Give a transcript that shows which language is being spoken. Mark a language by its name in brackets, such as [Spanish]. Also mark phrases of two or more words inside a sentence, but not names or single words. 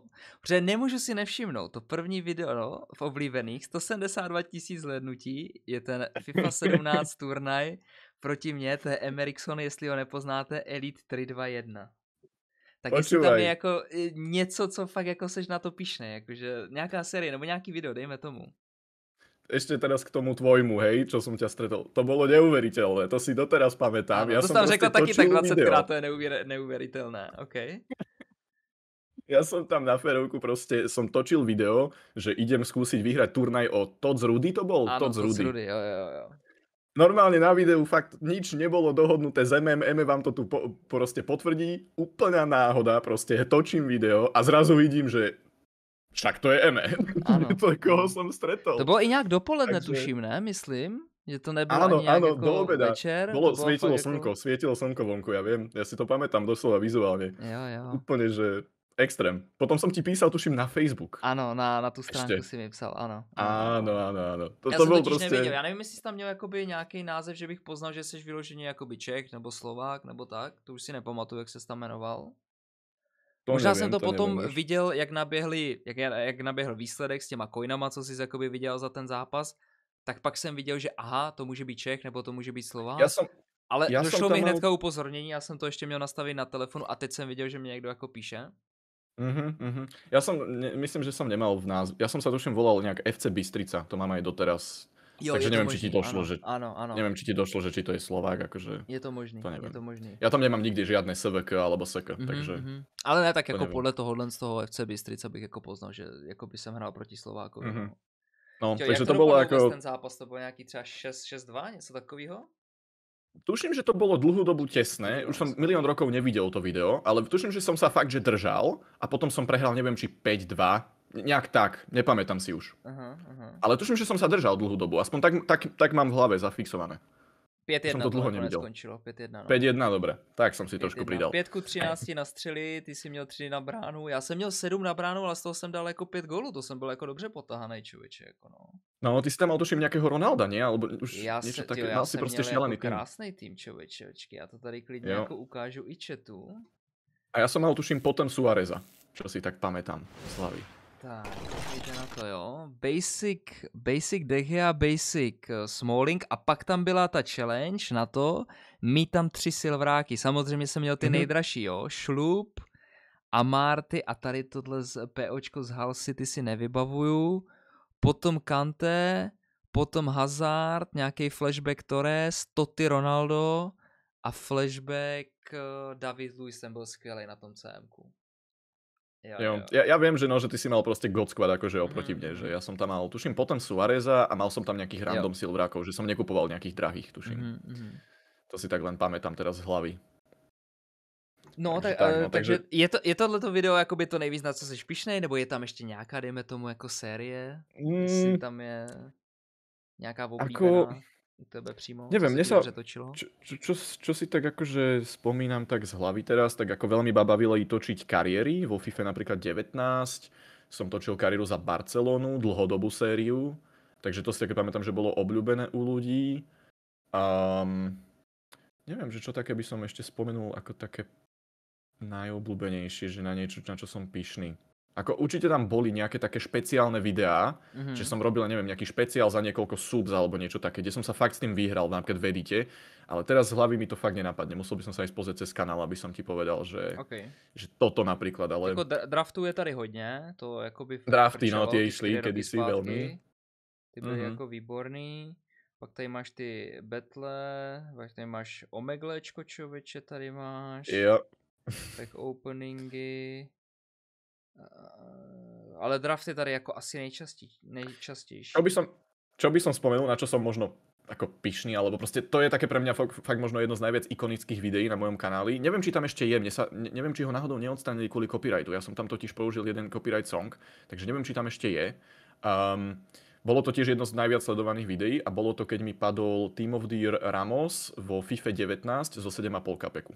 [Czech] Protože nemůžu si nevšimnout, to první video, no, v oblíbených, 172 000 zhlédnutí, je ten FIFA 17 turnaj proti mně, to je Emerikson, jestli ho nepoznáte, Elite 321. Tak jestli tam je jako něco, co fakt jako seš na to pyšnej, jakože nějaká série nebo nějaký video, dejme tomu. [Slovak] Ešte teraz k tomu tvojmu, hej, čo som ťa stretol. To bolo neuveriteľné, to si doteraz pamätám. [Czech] Ano, [Slovak] Ja to som [Czech] jsem řekl taky tak 20krát, to je neuvěřitelné, OK. [Slovak] Ja som tam na férovku proste, som točil video, že idem skúsiť vyhrať turnaj o Tots Rudy, to bol? [Czech] Ano, Tots Rudy. jo. [Slovak] Normálne na videu fakt nič nebolo dohodnuté s Eme vám to tu proste potvrdí. Úplná náhoda, proste točím video a zrazu vidím, že však to je Eme. [Czech] Ano. [Slovak] To koho som stretol. [Czech] To bylo i nějak dopoledne, Takže... tuším, ne? Myslím, že to nebylo ani nějak [Slovak] áno, [Czech] jako [Slovak] do obeda. [Czech] večer. [Slovak] Bolo, to svietilo slnko vonku, ja viem. Ja si to pamätám doslova vizuálne. [Czech] Jo. [Slovak] Úplne, že extrém. Potom som ti písal, tuším, na Facebook. [Czech] Ano, na tu stránku si mi psal, ano. [Slovak] Áno. [Czech] Já [Slovak] To [Czech] jsem [Slovak] bol [Czech] totiž [Slovak] proste... [Czech] nevěděl, já nevím, jestli jsi tam měl jakoby nějaký název, že bych poznal, že jsi vyloženě jakoby Čech nebo Slovák nebo tak, to už si nepamatuju, jak se tam jmenoval. Možná jsem to potom viděl, jak naběhl výsledek s těma coinama, co jsi jakoby viděl za ten zápas, tak pak jsem viděl, že aha, to může být Čech nebo to může být Slovák. Ale došlo mi hnedka upozornění, já jsem to ještě měl nastavit na telefonu a teď jsem viděl, že mě někdo jako píše. [Slovak] Ja som, myslím, že som nemal v názve. Ja som sa tuším volal nejak FC Bystrica, to mám aj doteraz. [Czech] Jo, [Slovak] takže neviem, či ti došlo, [Czech] ano. [Slovak] Neviem, či ti došlo, že či to je Slovák, akože... [Czech] Je to možný, to [Slovak] Ja tam nemám nikdy žiadne SVK alebo SK, takže... [Czech] Ale ne, tak jako nevím. Podle tohohle z toho FC Bystrica bych jako poznal, že jako by jsem hrál proti Slovákovi. No, jo, [Slovak] takže to bolo ako... [Czech] ten zápas, to bolo nejaký třeba 6-2, něco takového? [Slovak] Tuším, že to bolo dlhú dobu tesné, už som milión rokov nevidel to video, ale tuším, že som sa fakt, že držal a potom som prehral, neviem, či 5-2, nejak tak, nepamätám si už. Ale tuším, že som sa držal dlhú dobu, aspoň tak mám v hlave zafixované. [Czech] 5-1 [Slovak] som to dlho nevidel. [Czech] Skončilo, 5-1. No. [Slovak] 5-1, dobre, tak som si trošku pridal. [Czech] 5-13 na střely, ty si měl 3 na bránu, já jsem měl 7 na bránu, ale z toho jsem dal jako 5 gólů, to jsem byl jako dobře potahanej člověče, jako no. [Slovak] No, ty si tam mal tuším nejakého Ronalda, nie? Alebo už niečo také, mal si proste šialený [Czech] tým. Krásnej tým, člověče, já to tady klidně jako ukážu i chatu. [Slovak] A ja som mal tuším potom Suáreza, čo si tak pamätám, Slavy. [Czech] Tak, jde na to, jo. Basic De Gea, Basic Smalling a pak tam byla ta challenge na to, mít tam 3 silvráky. Samozřejmě jsem měl ty nejdražší, jo. Šlup, Amarty a tady tohle z POčko z Hull City si nevybavuju. Potom Kanté, potom Hazard, nějaký flashback Torres, Totti Ronaldo a flashback David Luiz, ten byl skvělej na tom CMku. Jo. [Slovak] Ja viem, že ty si mal proste [English] God Squad [Slovak] akože oproti mne, že ja som tam mal, tuším, potom Suáreza a mal som tam nejakých random silvrákov, že som nekupoval nejakých drahých, tuším. To si tak len pamätám teraz z hlavy. [Czech] No, Takže tak, no, takže je tohleto video jakoby to nejvíc, na co jsi pyšnej, nebo je tam ještě nějaká, dejme tomu, jako série? Jestli Mm, tam je nějaká [Slovak] ako, [Czech] oblíbená u tebe přímo, co [Slovak] neviem, [Czech] se [Slovak] mne [Czech] ti [Slovak] sa, [Czech] dobře točilo? [Slovak] čo si tak akože spomínam tak z hlavy teraz, tak ako veľmi ma bavilo točiť kariéry, vo FIFA napríklad 19, som točil kariéru za Barcelonu, dlhodobú sériu, takže to si také pamätám, že bolo obľúbené u ľudí. Neviem, že čo také by som ešte spomenul ako také najobľúbenejšie, že na niečo, na čo som pyšný. Ako určite tam boli nejaké také špeciálne videá, že som robil, neviem, nejaký špeciál za niekoľko subs alebo niečo také, kde som sa fakt s tým vyhral, napríklad v edite, ale teraz z hlavy mi to fakt nenapadne. Musel by som sa aj pozrieť cez kanál, aby som ti povedal, že, že toto napríklad, ale... [Czech] Jako draftů je tady hodně, to jakoby... [Slovak] Drafty, no, tie išli kedysi [Czech] zpátky. [Slovak] veľmi. [Czech] Ty byly jako výborný. Pak tady máš ty battle, pak tady máš Omeglečko, člověče, tady máš. Jo. Tak openingy. Ale draft je tady jako asi nejčastější. [Slovak] Čo by som spomenul, na čo som možno ako pyšný, alebo proste to je také pre mňa fakt možno jedno z najviac ikonických videí na mojom kanáli. Neviem, či tam ešte je, neviem, či ho náhodou neodstranili kvôli copyrightu. Ja som tam totiž použil jeden [English] copyright song, [Slovak] takže neviem, či tam ešte je. Bolo to tiež jedno z najviac sledovaných videí a bolo to, keď mi padol Team of the Year Ramos vo FIFA 19 zo 7,5 kapeku.